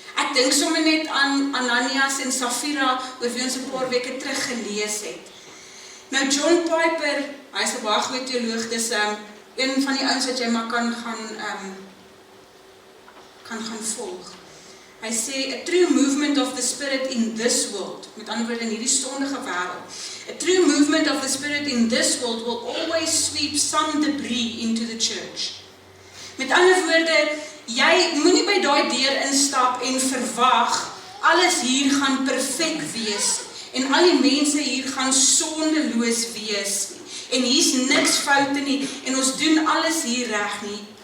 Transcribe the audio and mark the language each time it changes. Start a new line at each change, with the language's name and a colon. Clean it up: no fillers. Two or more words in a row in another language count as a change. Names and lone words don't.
Afrikaans: Ek Ek dink sommer net aan Ananias en Safira, oor wie ons 'n paar weke terug gelees het. Nou John Piper, hy is 'n baie goeie teoloog, dis een van die ouens wat jy maar kan gaan volg. Hy sê,
English: a true movement of the spirit in this world,
Afrikaans: met ander woorde in hierdie sondige wêreld,
English: a true movement of the spirit in this world will always sweep some debris into the church.
Afrikaans: Met ander woorde, jy moenie by daai deur instap en verwag, alles hier gaan perfek wees, en al die mense hier gaan sondeloos wees, en hier's niks foute nie, en ons doen alles hier reg nie.